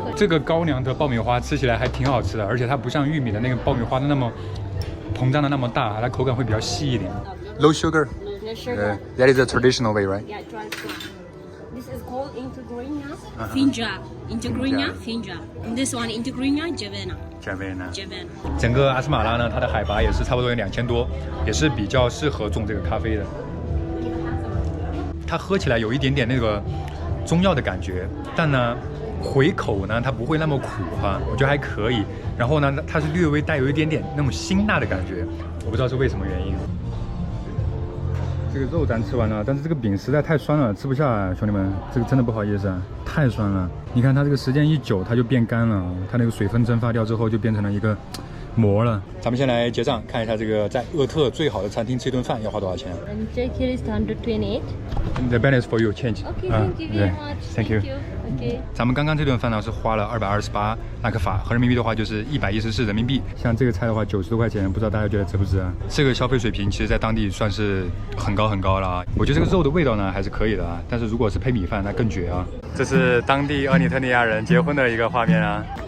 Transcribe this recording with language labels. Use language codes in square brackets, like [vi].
[zh] 这个高粱的爆米花吃起来还挺好吃的，而且它不像玉米的那个爆米花的那么膨胀的那么大，它口感会比较细一点。 [en] Low sugar. No sugar. That is the traditional way, right? Yeah, try to. This is called integrinia. Finja. Integrinia. Finja. And this one integrinia javena. Javena. Javena. [zh] 整个阿斯马拉呢，它的海拔也是差不多有2000多，也是比较适合种这个咖啡的。它喝起来有一点点那个中药的感觉，但呢回口呢它不会那么苦哈，我觉得还可以。然后呢，它是略微带有一点点那种辛辣的感觉，我不知道是为什么原因。这个肉咱吃完了，但是这个饼实在太酸了，吃不下啊，兄弟们，这个真的不好意思啊，太酸了。你看它这个时间一久，它就变干了，它那个水分蒸发掉之后就变成了一个膜了。咱们先来结账，看一下这个在厄特最好的餐厅吃一顿饭要花多少钱。 [en] And check here is 128. The balance for you change. Okay, thank you very much. Thank you. Okay. [zh] 咱们刚刚这顿饭呢是花了228纳克法，合人民币的话就是114人民币。像这个菜的话90多块钱，不知道大家觉得值不值啊？这个消费水平其实在当地算是很高了啊。我觉得这个肉的味道呢还是可以的啊，但是如果是配米饭那更绝啊。这是当地厄立特里亚人结婚的一个画面啊。